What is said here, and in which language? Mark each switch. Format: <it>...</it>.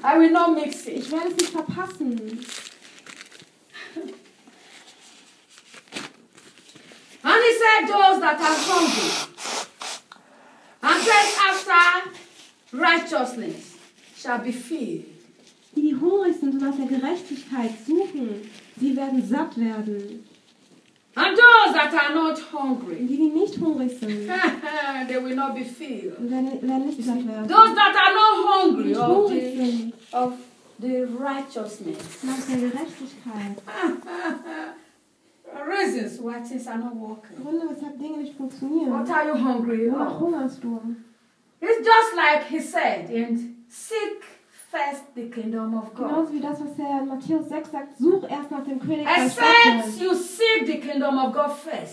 <en>I will not miss it.</en> <de>Ich werde es nicht verpassen.</de> <en>And he said those that are hungry and thirst after righteousness shall be filled.</en> <de>Die hungrig sind und nach der Gerechtigkeit suchen, sie werden satt werden.</de> <en>And those that are not hungry,</en> <de>die nicht hungrig sind,</de> <en>they will not be filled.</en> <de>Werden nicht satt werden.</de> <en>Those that are not hungry,</en> <de>nicht hungrig sind,</de> <en>of the righteousness,</en> <de>nach der Gerechtigkeit.</de> <en>Reasons why things are not working.</en> <de>Gründe, weshalb Dinge nicht funktionieren.</de> <en>What are you hungry?</en> <de>Wonach hungerst du?</de> <en>It's just like he said, and seek first the kingdom of God.</en> <de>Genauso wie das, was er in Matthäus 6 sagt, such erst nach dem Königreich Gottes.</de> <en>Except you seek the kingdom of God first.</en>